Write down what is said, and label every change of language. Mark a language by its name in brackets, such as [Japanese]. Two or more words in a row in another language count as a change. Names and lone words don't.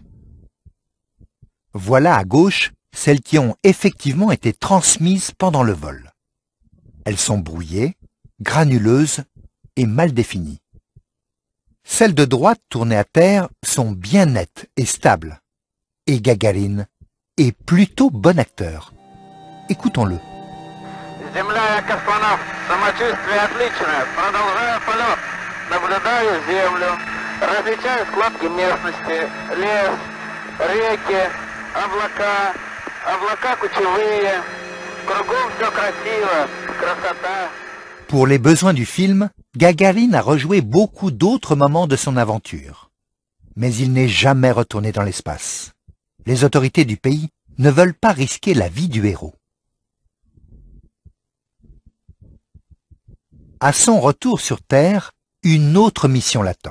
[French] Voilà à gauche celles qui ont effectivement été transmises pendant le vol. Elles sont brouillées, granuleuses et mal définies. Celles de droite tournées à terre sont bien nettes et stables. Et Gagarine est plutôt bon acteur. Écoutons-le. [Russian] Земля, космонавт, самочувствие отличное, продолжаю полет. Наблюдаю Землю, различаю складки местности, лес, реки, облака кучевые. Кругом все красиво, красота. [French] Pour les besoins du film, Gagarine a rejoué beaucoup d'autres moments de son aventure. Mais il n'est jamais retourné dans l'espace. Les autorités du pays ne veulent pas risquer la vie du héros. À son retour sur Terre, une autre mission l'attend.